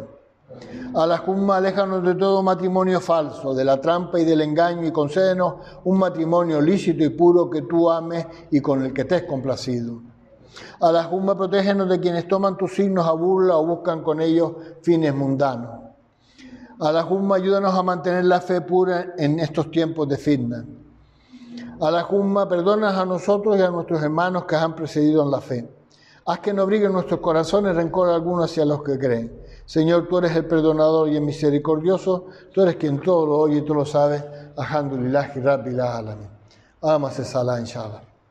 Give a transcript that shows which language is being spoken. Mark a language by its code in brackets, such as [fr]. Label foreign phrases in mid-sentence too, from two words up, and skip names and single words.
[es] Allahumma, aléjanos de todo matrimonio falso, de la trampa y del engaño, y concédenos un matrimonio lícito y puro que tú ames y con el que estés complacido. Allahumma, protégenos de quienes toman tus signos a burla o buscan con ellos fines mundanos. Allahumma, ayúdanos a mantener la fe pura en estos tiempos de fitna. Allahumma, perdonas a nosotros y a nuestros hermanos que han precedido en la fe. Haz que no abriguen nuestros corazones rencor alguno hacia los que creen. Señor, tú eres el perdonador y el misericordioso, tú eres quien todo lo oye y tú lo sabes. [ar] الحمد لله رب العالمين. أقم الصلاة، إن شاء الله.